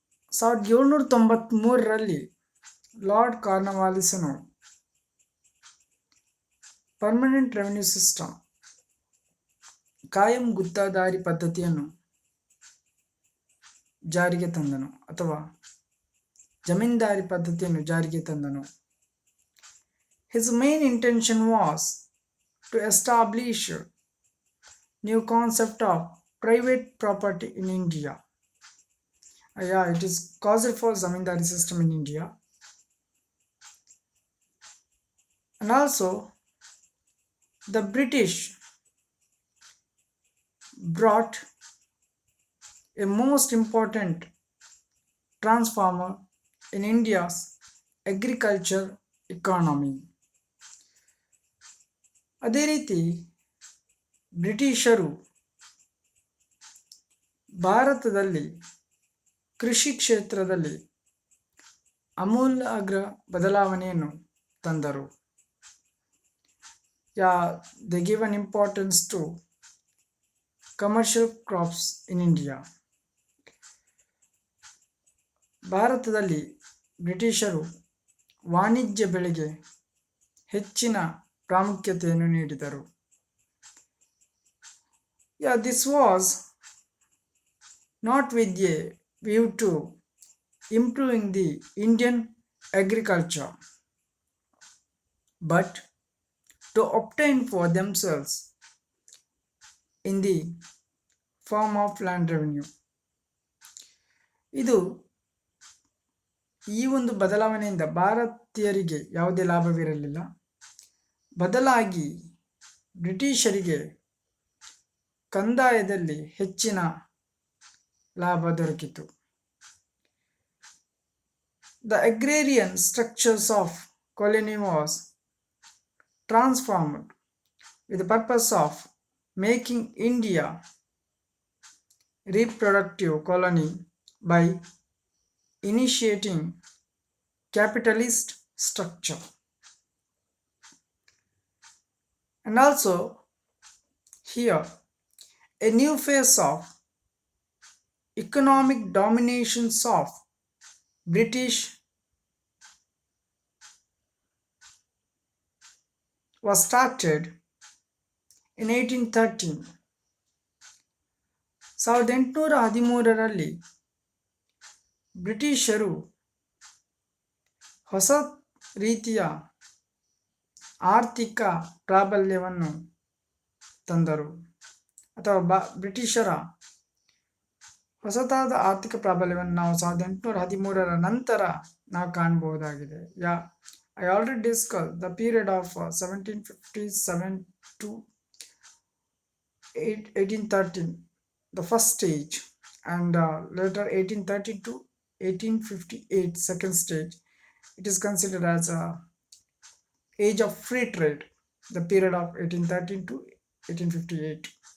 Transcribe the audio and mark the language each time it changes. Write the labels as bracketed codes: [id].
[kn] 1793ರಲ್ಲಿ lord ಕಾರ್ನವಾಲಿಸನು permanent revenue system, ಕಾಯಂ ಗುತ್ತಾದಾರಿ ಪದ್ಧತಿಯನ್ನು ಜಾರಿಗೆ ತಂದನು ಅಥವಾ ಜಮೀನ್ದಾರಿ ಪದ್ಧತಿಯನ್ನು ಜಾರಿಗೆ ತಂದನು. [en] His main intention was to establish new concept of private property in India. It is caused for zamindari system in India. And also the British brought a most important transformer in India's agriculture economy. [kn] ಅದೇ ರೀತಿ ಬ್ರಿಟಿಷರು ಭಾರತದಲ್ಲಿ ಕೃಷಿ ಕ್ಷೇತ್ರದಲ್ಲಿ ಅಮೂಲಾಗ್ರ ಬದಲಾವಣೆಯನ್ನು ತಂದರು. [en] They give an importance to commercial crops in India. [kn] ಭಾರತದಲ್ಲಿ ಬ್ರಿಟಿಷರು ವಾಣಿಜ್ಯ ಬೆಳೆಗೆ ಹೆಚ್ಚಿನ ಪ್ರಾಮುಖ್ಯತೆಯನ್ನು ನೀಡಿದರು. [en] Yeah, this was not with a view to improving the Indian agriculture, but to obtain for themselves in the form of land revenue. [kn] ಇದು ಈ ಒಂದು ಬದಲಾವಣೆಯಿಂದ ಭಾರತೀಯರಿಗೆ ಯಾವುದೇ ಲಾಭವಿರಲಿಲ್ಲ, ಬದಲಾಗಿ ಬ್ರಿಟಿಷರಿಗೆ ಕಂದಾಯದಲ್ಲಿ ಹೆಚ್ಚಿನ ಲಾಭ ದೊರಕಿತು. [en] The agrarian structures of colony was transformed with the purpose of making India reproductive colony by initiating capitalist structure. And also here a new phase of economic dominations of British was started in 1813. [kn] 1813ರಲ್ಲಿ ಬ್ರಿಟಿಷರು ಹೊಸ ರೀತಿಯ ಆರ್ಥಿಕ ಪ್ರಾಬಲ್ಯವನ್ನು ತಂದರು, ಅಥವಾ ಬ್ರಿಟಿಷರ ಹೊಸತಾದ ಆರ್ಥಿಕ ಪ್ರಾಬಲ್ಯವನ್ನು ನಾವು 1813ರ ನಂತರ ನಾವು ಕಾಣಬಹುದಾಗಿದೆ. [en] I already discussed the period of 1757 to 1813, the first stage, and later 1830 to 1858, second stage. It is considered as a age of free trade, the period of 1813 to 1858.